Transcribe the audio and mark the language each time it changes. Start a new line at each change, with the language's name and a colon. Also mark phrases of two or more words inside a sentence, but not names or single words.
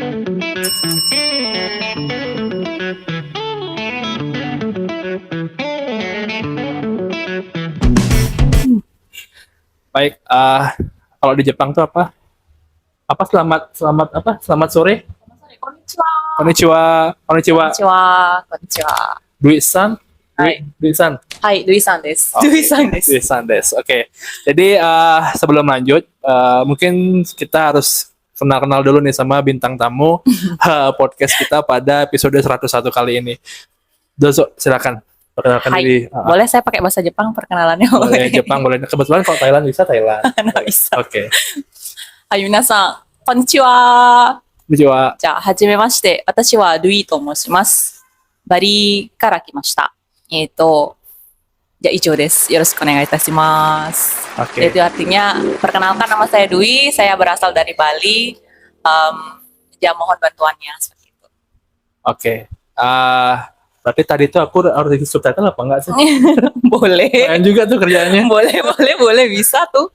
Indonesian: Baik, kalau di Jepang tuh apa? Selamat sore. Konnichiwa. Konnichiwa. Konnichiwa. Konnichiwa. Konnichiwa. Dwi-san. Hai. Dwi-san.
Japanese: Hai, Dwi-san desu.
Indonesian: Okay. Dwi-san desu. Dwi-san desu. Oke. Jadi sebelum lanjut, mungkin kita harus kenal-kenal dulu nih sama bintang tamu podcast kita pada episode 101 kali ini. Dozo, silakan. Perkenalkan diri. Boleh saya pakai bahasa Jepang perkenalannya? Boleh Jepang, boleh. Kebetulan kalau Thailand bisa Thailand. Nggak bisa. Oke. Hai, minasan. Konnichiwa. Konnichiwa.
Japanese: じゃあ、はじめまして。私はルイと申します。バリから来ました。じゃあ以上です。よろしくお願いいたします。
Indonesian: Oke. Itu artinya, perkenalkan nama saya Dwi, saya berasal dari Bali. Ya mohon bantuannya seperti itu. Oke. Berarti tadi tuh aku harus isi subtitle apa enggak sih? Boleh. Keren juga tuh kerjaannya. boleh bisa tuh.